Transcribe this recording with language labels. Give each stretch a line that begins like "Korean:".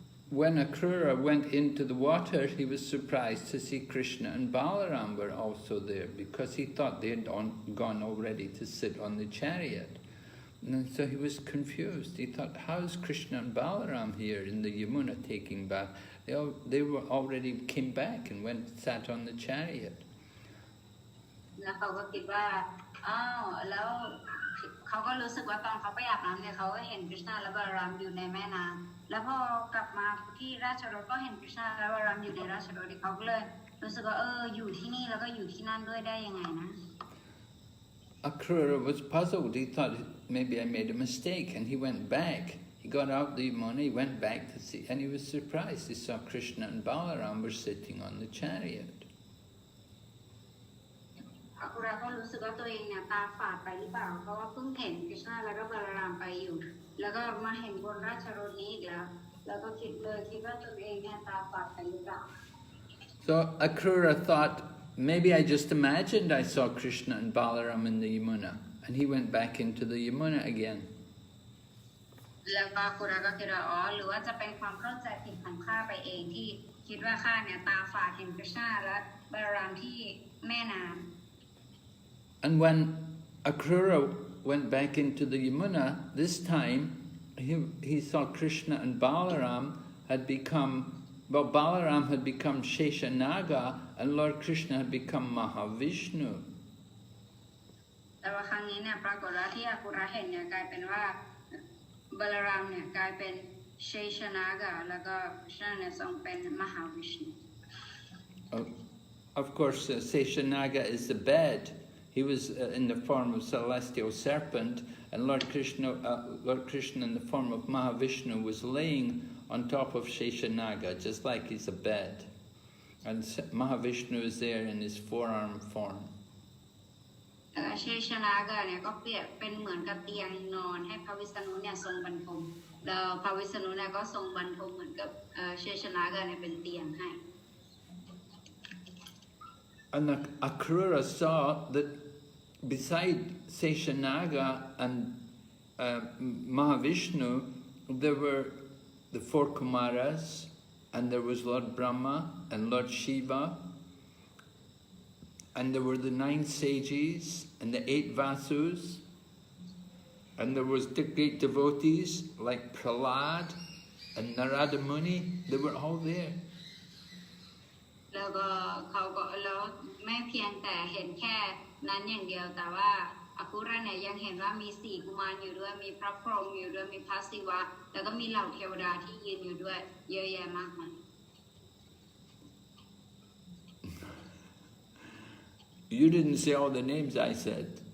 English: When Akrura went into the water, he was surprised to see Krishna and Balaram were also there, because he thought they had gone already to sit on the chariot. And so he was confused. He thought, how is Krishna and Balaram here in the Yamuna taking bath? They were already came back and went sat on the chariot.
Thai: แล้วเขาก็คิดว่าอ้าวแล้วเขาก็รู้สึกว่าตอนเขาไปอาบน้ำเนี่ยเขาก็เห็นกฤษณาและบาลารามอยู่ในแม่น้ำแล้วพอกลับมาที่ราชรถก็เห็นกฤษณาและบาลารามอยู่ในราชรถเขาก็เลยรู้สึกว่าอยู่ที่นี่แล้วก็อยู่ที่นั่นด้วยได้ยังไงนะ
English: Akrura was puzzled. He thought maybe I made a mistake, and he went back. He got out the Yamuna, he went back to see, and he was surprised. He saw Krishna and Balaram were sitting on the chariot.
Thai: อัคุราก็รู้สึกว่าตัวเองเนี่ยตาฝาดไปหรือเปล่าเพราะว่าเพิ่งเห็นกฤษณาและก็บาลารามไปอยู่แล้วก็มาเห็นบนราชรถนี้อีกแล้วก็คิดว่าตัวเองเนี่ยตาฝาดไปหรือเปล่า
English: So Akrura thought, maybe I just imagined I saw Krishna and Balaram in the Yamuna, and he went back into the Yamuna again.
Thai: แล้วก็อัคุราก็คิดว่าหรือว่าจะเป็นความเข้าใจผิดของข้าไปเองที่คิดว่าข้าเนี่ยตาฝาดเห็นกฤษณาและบาลารามที่แม่น้ำ
English: And when Akrura went back into the Yamuna, this time he saw Krishna and Balaram had become, well, Balaram had become Sheshanaga and Lord Krishna had become Mahavishnu.
Thai: แต่ว่าครั้งนี้เนี่ยปรากฏว่าที่อัคุราเห็นเนี่ยกลายเป็นว่าบาลารามเนี่ยกลายเป็นเชชนากะแล้วก็กฤษณาเนี่ยทรงเป็นมหาวิชณุ
English: Of course, Seshanaga is the bed. He was in the form of celestial serpent, and Lord Krishna in the form of Mahavishnu was laying on top of Sheshanaga, just like he's a bed. And Mahavishnu is there in his forearm form.
Thai: เชชนาเกเนี่ยก็เปรียบเป็นเหมือนกับเตียงนอนให้พระวิษณุเนี่ยทรงบรรทมแล้วพระวิษณุเนี่ยก็ทรงบรรทมเหมือนกับเชชนาเกเนี่ยเป็นเตียงให้
English: And Akrura saw that beside Seshanaga and Mahavishnu, there were the 4 Kumaras, and there was Lord Brahma and Lord Shiva, and there were the 9 sages and the 8 Vasus, and there was the great devotees like Prahlad and Narada Muni. They were all there.
Thai: แล้วก็เขาก็แล้วไม่เพียงแต่เห็นแค่นั้นอย่างเดียวแต่ว่าอากุระเนี่ยยังเห็นว่ามี4กุมารอยู่ด้วยมีพระพรหมอยู่ด้วยมีพระศิวะแล้วก็มีเหล่าเทวดาที่ยืนอยู่ด้วยเยอะแยะมากมาย
English: You didn't say all the names I said.